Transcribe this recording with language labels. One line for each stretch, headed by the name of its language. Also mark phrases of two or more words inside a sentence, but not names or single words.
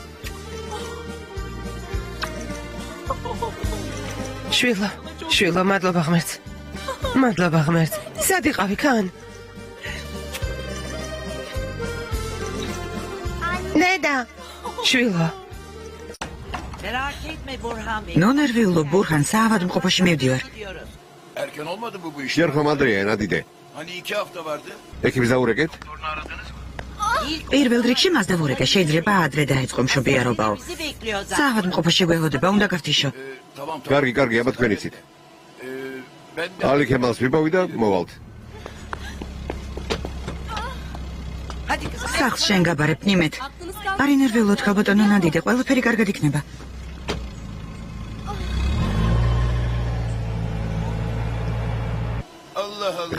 Georgian: შვილო, მადლობა ღმერთს. მადლობა ღმერთს. სად იყავი, კან? დედა. შვილო. ნუ ნერვიულობ, ბურხან, საავადმყოფოში მივდივარ.
Turkish: Erken olmadı mı bu iş? Yerhom Adrian, adide. Hani 2 hafta vardı.
Georgian: Ekibimiz დაურეკეთ? პირველ რიგში მას დავურეკე, შეიძლება ადრე დაიწყო მშობიარობაო. საავადმყოფოში გვეღოდება, უნდა გავთიშო.
Turkish: Tamam.
Georgian: კარგი, აბა თქვენ იცით.
Turkish: Ben de
Georgian: ალი ქემალს ვიპოვი და მოვალთ. სახლს შენ გაბარებ, ნიმეთ. არ ინერვიულოთ, ქალბატონო ნადიდე, ყველაფერი კარგად იქნება.
Turkish: Allah Allah.